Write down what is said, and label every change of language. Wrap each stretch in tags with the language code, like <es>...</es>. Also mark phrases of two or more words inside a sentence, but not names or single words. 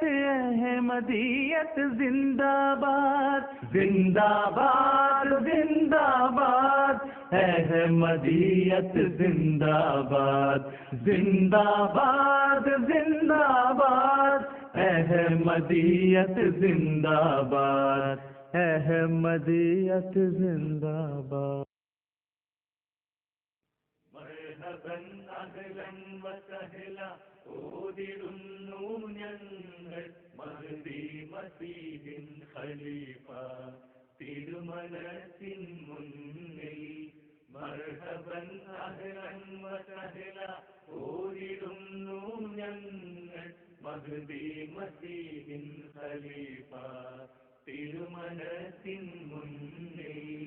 <ur>احمدیت زندہ باد، زندہ باد زندہ باد، احمدیت زندہ باد، زندہ باد زندہ باد، احمدیت زندہ باد، احمدیت زندہ باد۔</ur> <ml>مرحباً</ml> <ar>أهلا وسهلا</ar> <ml>ഓതിടുന്നു ഞങ്ങൾ മഹ്ദി മസീഹിൻ ഖലീഫ തിരുമനസിൻ മുന്നിൽ।</ml> <ar>مرحبا أهلا وسهلا</ar> <ml>ഓതിടുന്നു ഞങ്ങൾ മഹ്ദി മസീഹിൻ ഖലീഫ തിരുമനസിൻ മുന്നിൽ।</ml>